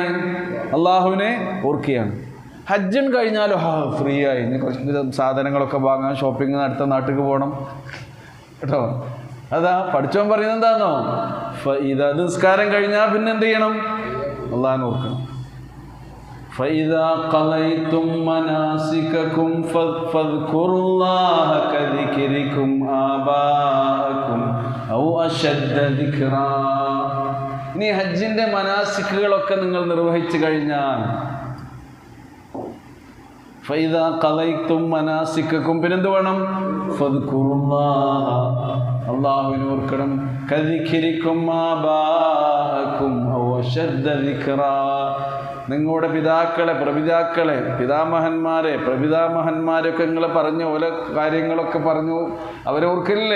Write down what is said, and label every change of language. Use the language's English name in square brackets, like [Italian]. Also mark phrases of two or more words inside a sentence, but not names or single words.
[Malayalam] അള്ളാഹുവിനെ ഓർക്കുകയാണ്. ഹജ്ജും കഴിഞ്ഞാലും ഫ്രീ ആയി, ഇനി കുറച്ച് സാധനങ്ങളൊക്കെ വാങ്ങാൻ ഷോപ്പിംഗ് അടുത്ത നാട്ടിലേക്ക് പോകണം കേട്ടോ. അതാ പഠിച്ചവൻ പറയുന്നത് എന്താണോ? ഇത് നിസ്കാരം കഴിഞ്ഞാൽ പിന്നെ എന്ത് ചെയ്യണം? അള്ളാഹുവിനെ ഓർക്കണം. [Arabic] فإذا قضيتم مناسككم فاذكروا الله كذكركم آباءكم أو أشد ذكرا. [Malayalam] ഇനി ഹജ്ജിന്റെ മനാസിക്കുകളൊക്കെ നിങ്ങൾ നിർവഹിച്ചു കഴിഞ്ഞാൽ [Arabic] فإذا قضيتم مناسككم [Malayalam] പിന്നെന്ത് വേണം? [Arabic] فاذكروا الله, [Malayalam] അല്ലാഹുവിനെ ഓർക്കണം. [Arabic] كذكركم آباءكم أو أشد ذكرا, [Malayalam] നിങ്ങളുടെ പിതാമഹന്മാരെ പ്രപിതാമഹന്മാരൊക്കെ നിങ്ങൾ പറഞ്ഞു, ഓല കാര്യങ്ങളൊക്കെ പറഞ്ഞു, അവരെ ഓർക്കില്ലേ?